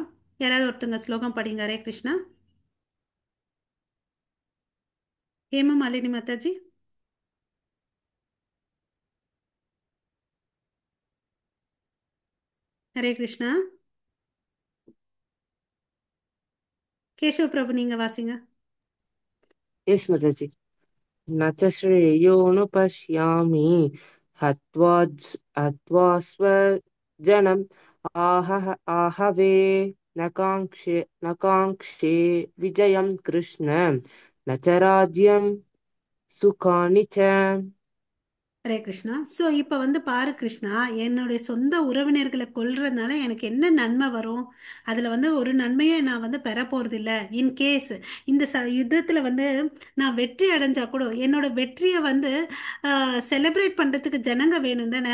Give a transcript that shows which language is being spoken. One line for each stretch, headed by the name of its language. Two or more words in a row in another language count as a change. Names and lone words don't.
Tamil: யாராவது ஒருத்தங்க ஸ்லோகம் படிங்க. ஹரே கிருஷ்ணா. ஹேமா மாலினி மாதாஜி. ஹரே கிருஷ்ணா. கேசவ பிரபு நீங்க வாசிங்க. எஸ் மாதாஜி.
Sanskrit: न च श्रेयोनुपश्यामि हत्वा हत्वा स्वजनम् आहवे न काङ्क्षे विजयं कृष्ण न च राज्यं सुखानि च.
Tamil: ஹரே கிருஷ்ணா. ஸோ இப்போ வந்து பாரு கிருஷ்ணா, என்னுடைய சொந்த உறவினர்களை கொல்றதுனால எனக்கு என்ன நன்மை வரும்? அதில் வந்து ஒரு நன்மையை நான் வந்து பெற போகிறதில்ல.
English: in case
Tamil: இந்த யுத்தத்தில் வந்து நான் வெற்றி அடைஞ்சா கூட என்னோட வெற்றியை வந்து செலிப்ரேட் பண்ணுறதுக்கு ஜனங்க வேணும் தானே?